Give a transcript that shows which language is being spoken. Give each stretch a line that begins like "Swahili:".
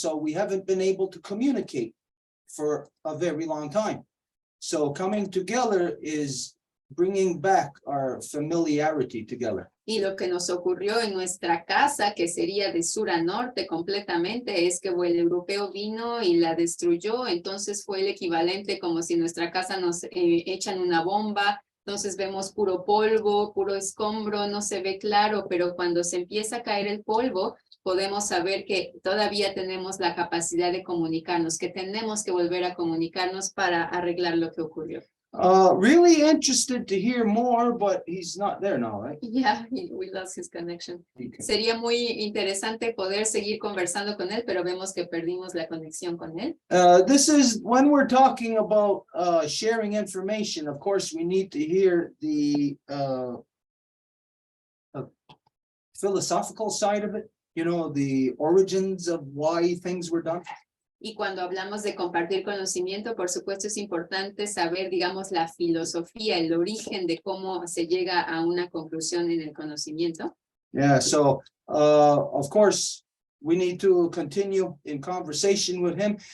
English: So we haven't been able to communicate for a very long time. So coming together is bringing back our familiarity together.
Spanish: Y lo que nos ocurrió en nuestra casa, que sería de sur a norte completamente, es que el europeo vino y la destruyó. Entonces fue el equivalente como si nuestra casa nos echan una bomba. Entonces vemos puro polvo, puro escombro, no se ve claro, pero cuando se empieza a caer el polvo, podemos saber que todavía tenemos la capacidad de comunicarnos, que tenemos que volver a comunicarnos para arreglar lo que ocurrió.
English: Really interested to hear more, but he's not there now, right? Yeah, we lost his connection. Okay.
Spanish: Sería muy interesante poder seguir conversando con él, pero vemos que perdimos la conexión con él.
English: This is when we're talking about sharing information. Of course, we need to hear the philosophical side of it, you know, the origins of why things were done.
Spanish: Y cuando hablamos de compartir conocimiento, por supuesto es importante saber, digamos, la filosofía, el origen de cómo se llega a una conclusión en el conocimiento.
English: Yeah, so of course, we need to continue in conversation with him.